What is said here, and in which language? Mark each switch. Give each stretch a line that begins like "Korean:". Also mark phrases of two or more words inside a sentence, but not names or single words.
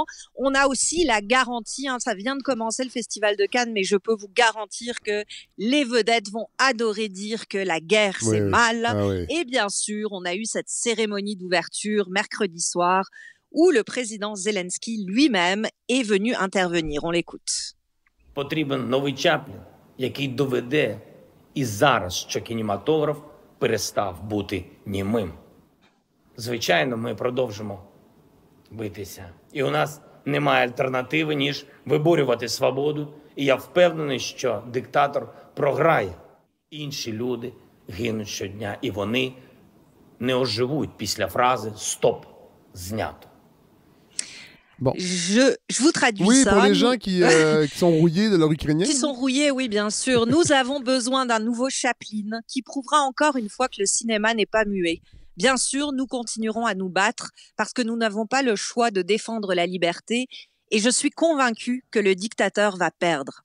French: On a aussi la garantie, ça vient de commencer le Festival de Cannes, mais je peux vous garantir que les vedettes vont adorer dire que la guerre, c'est mal. Et bien sûr, on a eu cette cérémonie d'ouverture mercredi soir où le président Zelensky lui-même est venu intervenir. On l'écoute.
Ukrainian: Потрібен новий Чаплін, який доведе і зараз, що кінематограф перестав бути німим. Звичайно, ми продовжимо битися. І у нас немає альтернативи, ніж виборювати свободу. І я впевнений, що диктатор програє. Інші люди гинуть щодня, і вони не оживуть після фрази «Стоп! Знято!».
French: Bon. Je vous traduis ça. Oui, pour les gens qui sont rouillés de leur ukrainien. Qui sont rouillés, oui, bien sûr. Nous avons besoin d'un nouveau Chaplin qui prouvera encore une fois que le cinéma n'est pas muet. Bien sûr, nous continuerons à nous battre parce que nous n'avons pas le choix de défendre la liberté et je suis convaincue que le dictateur va perdre.